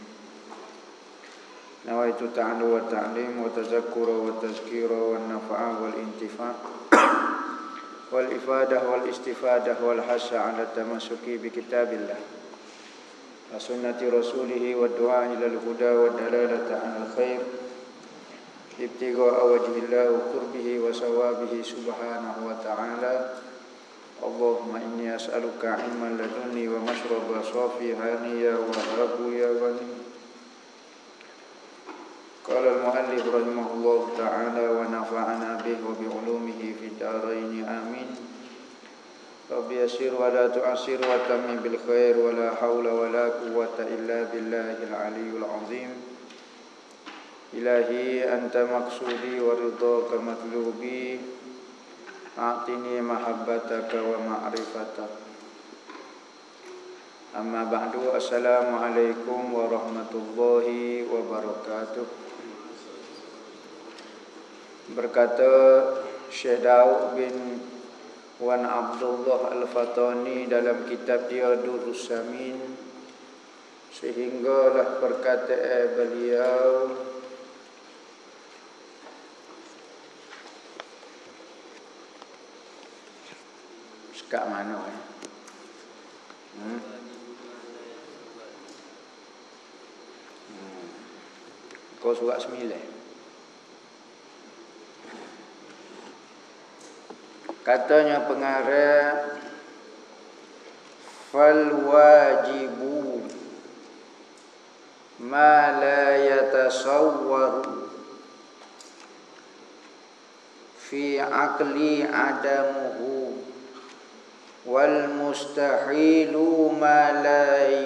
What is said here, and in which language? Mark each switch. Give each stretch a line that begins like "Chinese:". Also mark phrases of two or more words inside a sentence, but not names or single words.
Arabic: نويت التعلم والتعليم والتذكر والتذكير والنفع والانتفاع والإفادة والاستفادة والحث على التمسك بكتاب الله وسنة رسوله والدعاء إلى الهدى والدلالة على الخير ابتغاء وجه الله وقربه وثوابه سبحانه وتعالى. اللهم إني أسألك علما لدنيا ومشربا صافيا يا وهاب يا غني. قال المؤلف رحمه الله تعالى ونفعنا به وبعلومه في الدارين آمين. رب يسر ولا تعسر وتمم بالخير ولا حول ولا قوة إلا بالله العلي العظيم. إلهي أنت مقصودي ورضاك مطلوبي. أعطني محبتك ومعرفتك. أما بعد. السلام عليكم ورحمة الله وبركاته.
Malay: Berkata Syekh Daud bin Wan Abdullah Al-Fatani dalam kitab dia Durrus Samin, sehinggalah perkataan beliau, kat mana Kau surat 9. Katanya pengarang,
Arabic: فالواجب ما لا يتصور في العقل عدمه والمستحيل ما لا